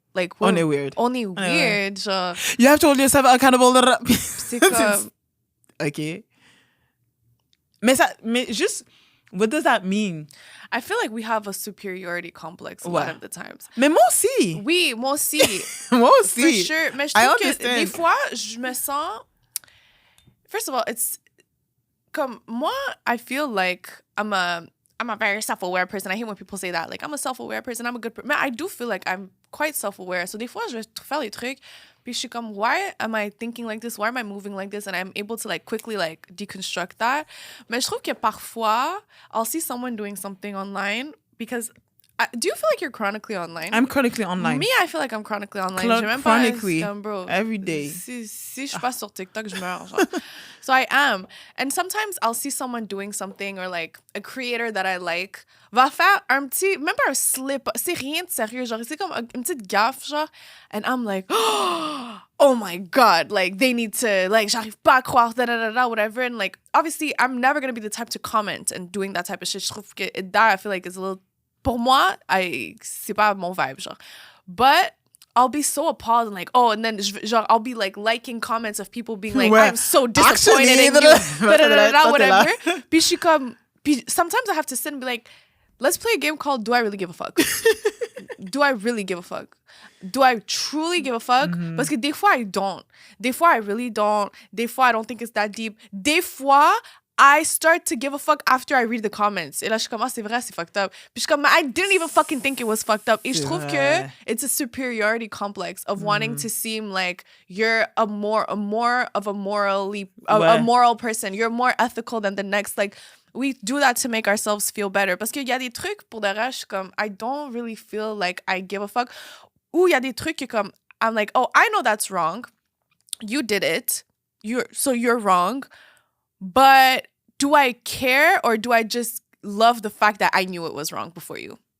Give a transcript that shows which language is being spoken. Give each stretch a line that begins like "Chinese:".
English: Like, Only weird.
French: Genre...
English: You have to hold yourself accountable.
French: C'est comme...
English: OK.
French: Mais juste,
English: what does that mean? I feel like we have a superiority complex a lot of the times.
French: Mais moi aussi. Oui, moi aussi. Moi aussi.
English: For sure.
French: Mais je trouve que des fois, je me sens...
English: First of all, it's...
French: Comme, moi,
English: I feel like I'm a very self-aware person. I hate when people say that. Like, I'm a self-aware person. I'm a good person. I do feel like I'm quite self-aware.
French: So, des fois, je vais faire les trucs. Puis, je suis comme,
English: why am I thinking like this? Why am I moving like this? And I'm able to, like, quickly, like, deconstruct that.
French: Mais je trouve que parfois,
English: I'll see someone doing something online because... do you feel like you're chronically online? I'm chronically online. Me, I feel like I'm chronically online. Chronically. Bro, Every day.
French: Si je passe sur TikTok, je meurs. Genre.
English: So I am. And sometimes I'll see someone doing something or like a creator that I like
French: va faire un petit, même pas un slip, c'est rien de sérieux, genre c'est comme une petite gaffe, genre.
English: And I'm like, oh my God, like they need to, like
French: j'arrive pas à croire,
English: whatever. And like, obviously, I'm never going to be the type to comment and doing that type of shit.
French: Je trouve que
English: that, I feel like, is a little...
French: Pour moi, c'est pas mon vibe, genre.
English: But I'll be so appalled and like, oh, and then genre, I'll be like liking comments of people being like, I'm so disappointed in you, whatever.
French: Puis je suis comme, puis
English: sometimes I have to sit and be like, let's play a game called Do I Really Give a Fuck? Do I really give a fuck? Do I truly give a fuck?
French: Parce que des fois,
English: I don't.
French: Des fois,
English: I really don't.
French: Des fois,
English: I don't think it's that deep.
French: Des fois,
English: I start to give a fuck after I read the comments.
French: Et là, je suis comme, ah, c'est vrai, c'est fucked up. Puis je suis comme,
English: I didn't even fucking think it was fucked up.
French: Et je trouve que
English: it's a superiority complex of wanting to seem like you're a more of a moral person. You're more ethical than the next. Like, we do that to make ourselves feel better.
French: Parce qu'il y a des trucs, pour de reste, je suis comme,
English: I don't really feel like I give a fuck.
French: Ou il y a des trucs que comme,
English: I'm like, oh, I know that's wrong. You did it. So you're wrong. But do I care or do I just love the fact that I knew it was wrong before you?